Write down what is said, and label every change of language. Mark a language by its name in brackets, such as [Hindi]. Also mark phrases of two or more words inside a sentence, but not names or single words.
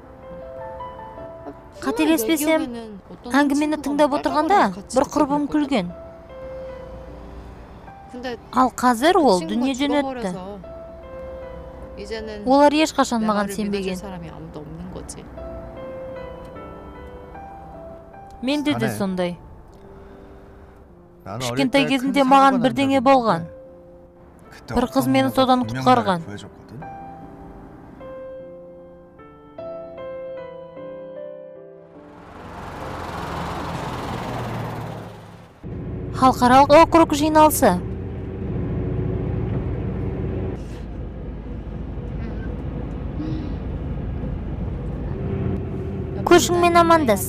[Kazakh] Қателеспесем, әңгімені тыңдап отырғанда бір құрбым күлген. Ал қазір ол дүниеден өтті. Олар ешқашан маған сенбеген. [Korean] 거지. [Kazakh] Менде де сондай. [Korean] 나는 [Kazakh] Кішкентай [Korean] 어릴 때 [Kazakh] кезінде [Korean] 큰 [Kazakh] маған [Korean] 사고가 난 [Kazakh] бірдеңе [Korean] 적이 [Kazakh] болған. [Korean] 있는데 그때 [Kazakh] бір қыз [Korean] 어떤 [Kazakh] мені [Korean] 누나가 [Kazakh] содан [Korean] 분명 [Kazakh] құтқарған. [Korean] 나를 구해줬거든. [Kazakh] Халықаралық округ жиналысы. көршіңмен амандас.